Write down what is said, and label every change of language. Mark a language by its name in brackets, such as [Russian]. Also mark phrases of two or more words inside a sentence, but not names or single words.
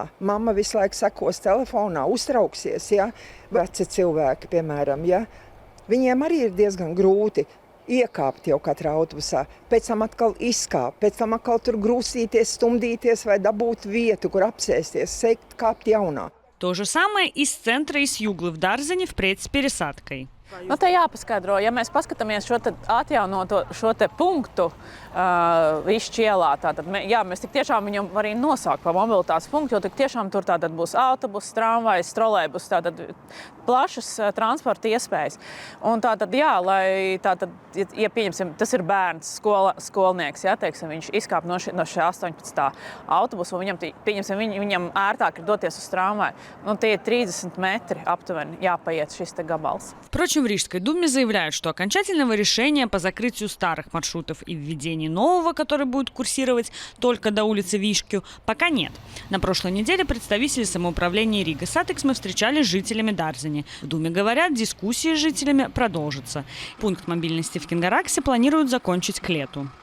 [Latvian] Mamma visu laiku sekos telefonā, uztrauksies, ja? Veci cilvēki, piemēram, ja? Viņiem arī ir diezgan grūti iekāpt jau katrā autobusā, pēc tam atkal izkāpt, pēc tam atkal tur grūsīties, stumdīties vai dabūt vietu, kur apsēsties, sēkt, kāpt jaunā. [Russian] То же самое из центра, из Юглы в Дарзини впредь с пересадкой. [Latvian] Te jāpaskaidro, ja mēs paskatāmies šo atjaunoto šo te punktu Višķi ielā, mēs tik tiešām viņam arī nosaukt par mobilitātes punktu, jo tik tiešām tur būs autobus, tramvajs, trolejbus, plašas transporta iespējas. Un lai ja pieņemsim, tas ir bērns, skolnieks, teiksim, viņš izkāp no šī 18. autobusa, un viņam ērtāk ir doties uz tramvaju. Tie ir 30 metri aptuveni jāpaiet šis te gabals. [Russian] Впрочем, в Рижской думе заявляют, что окончательного решения по закрытию старых маршрутов и введению нового, который будет курсировать только до улицы Вишкю, пока нет. На прошлой неделе представители самоуправления Рига Сатексме встречались с жителями Дарзини. В думе говорят, дискуссии с жителями продолжатся. Пункт мобильности в Кингараксе планируют закончить к лету.